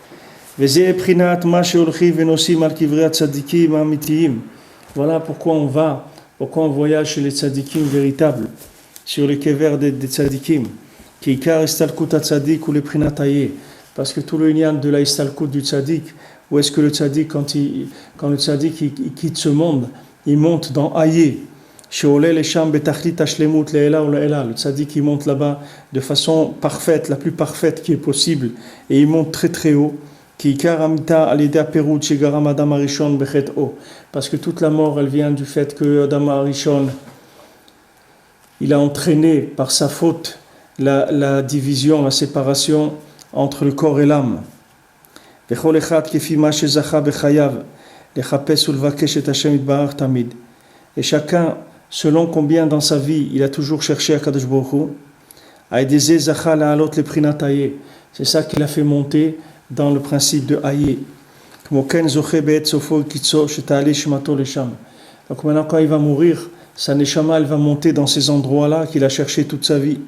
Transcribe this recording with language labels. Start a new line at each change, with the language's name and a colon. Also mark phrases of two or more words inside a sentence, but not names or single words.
French: Voilà pourquoi on voyage chez les tzadikim véritables, sur les kevers des tzadikim, qui
Hebrew: עיקר הסתלקות צדיק
French: ou les prinataye, parce que tout le lien de la istalkut du tzadik, où est-ce que le tzadik, quand le tzadik il quitte ce monde, il monte dans Aye,
Hebrew: שעולה לשם בתכלית השלמות לעילא ולעילא,
French: le tzadik il monte là-bas de façon parfaite, la plus parfaite qui est possible, et il monte très très haut. Parce que toute la mort elle vient du fait que Adam Arishon il a entraîné par sa faute la division, la séparation entre le corps et l'âme.
Hebrew: וכל אחד כפי מה שזכה בחייו לחפש ולבקש את השם יתברך תמיד.
French: Et chacun, selon combien dans sa vie il a toujours cherché
Hebrew: הקדוש ברוך הוא,
French: c'est ça qu'il a fait monter dans le principe de Aïe. Donc maintenant quand il va mourir, sa neshama elle va monter dans ces endroits-là qu'il a cherché toute sa vie.